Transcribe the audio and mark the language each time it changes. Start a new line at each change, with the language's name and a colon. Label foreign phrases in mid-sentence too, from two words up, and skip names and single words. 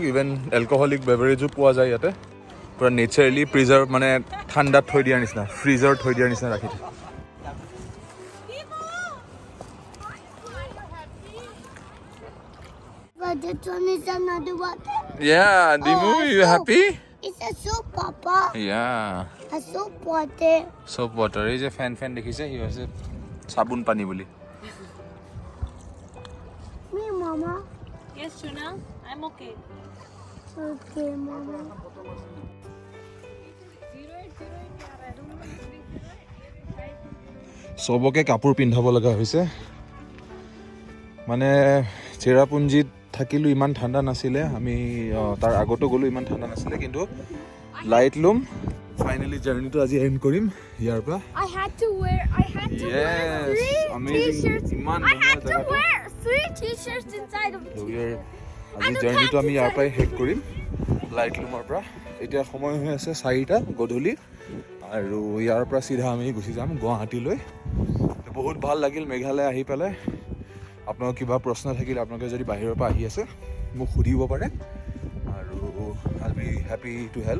English: even alcoholic beverage
Assamese: পোৱা যায় ইয়াতে. পূৰা
English: naturally preserve,
Assamese: মানে ঠাণ্ডাত থৈ দিয়াৰ নিচিনা, ফ্ৰিজাৰত থৈ দিয়াৰ নিচিনা ৰাখি থয়.
English: But this one is another one. Yeah, Dimu, Oh, you soap. happy? It's a soup, Papa. Yeah. A soap water. Soap water.
Assamese: এই যে ফেন দেখিছে, সি হৈছে চাবোন পানী বুলি.
English: Me, Mama. Yes, Shuna. I'm okay. Okay, Mama.
Assamese: চবকে কাপোৰ পিন্ধাব লগা হৈছে. মানে চেৰাপুঞ্জীত থাকিলোঁ, ইমান ঠাণ্ডা নাছিলে. আমি তাৰ আগতো গ'লোঁ, ইমান ঠাণ্ডা নাছিলে. কিন্তু লাইটলুম ফাইনেলি জাৰ্ণিটো আজি এণ্ড কৰিম ইয়াৰ পৰা.
English: I had to wear Yes, three amazing. t-shirts. Iman I dhuniya had to jagah to. wear 3 t-shirts inside of it.
Assamese: আজি জাৰ্ণিটো আমি ইয়াৰ পৰাই শেষ কৰিম লাইটলুমৰ পৰা. এতিয়া সময় হৈ আছে 4টা গধূলি আৰু ইয়াৰ পৰা চিধা আমি গুচি যাম গুৱাহাটীলৈ. বহুত ভাল লাগিল মেঘালয় আহি পেলাই. আপোনালোকৰ কিবা প্ৰশ্ন থাকিলে, আপোনালোকে যদি বাহিৰৰ পৰা আহি আছে মোক সুধিব পাৰে আৰু
English: I be happy to help.